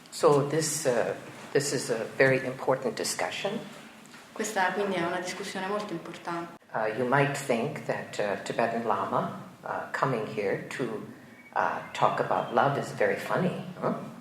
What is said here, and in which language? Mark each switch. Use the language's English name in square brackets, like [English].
[English] So this is a very important discussion. [Italian] Questa quindi è una discussione molto importante. [English] You might think that Tibetan Lama coming here to talk about love is very funny, huh?